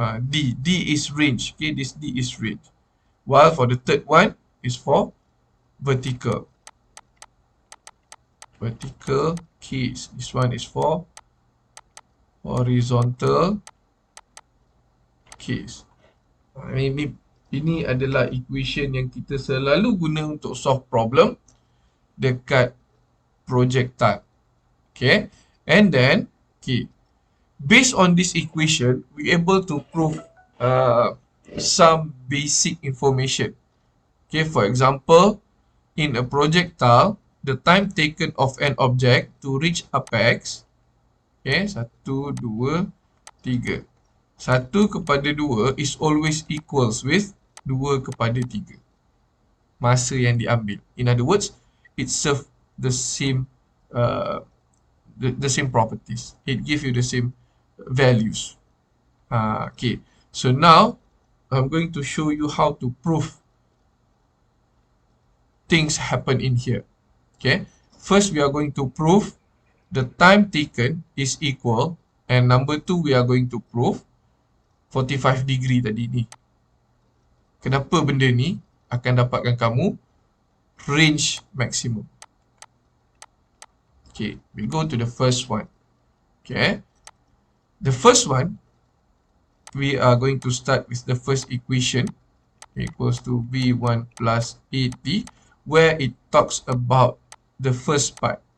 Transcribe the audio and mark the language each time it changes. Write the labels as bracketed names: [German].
[English] D is range. Okay, this D is range. While for the third one is for vertical. Vertical case. This one is for horizontal case. [Malay] Ini adalah equation yang kita selalu guna untuk [English] solve problem [Malay] dekat projectile. Okay. [English] And then, okay, based on this equation, we able to prove some basic information. Okay, for example, in a projectile, the time taken of an object to reach apex, okay, 1, 2, 3. [Malay] 1 kepada 2 [English] is always equals with [Malay] 2 kepada 3. Masa yang diambil. [English] In other words, it serve the same the same properties. It gives you the same values. Okay. So now I'm going to show you how to prove things happen in here. Okay. First, we are going to prove the time taken is equal, and number 2, we are going to prove 45 degree [Malay] tadi ni. Kenapa benda ni akan dapatkan kamu range maximum. [English] Okay, we'll go to the first one. Okay, the first one, we are going to start with the first equation equals to V1 plus AT, where it talks about the first part.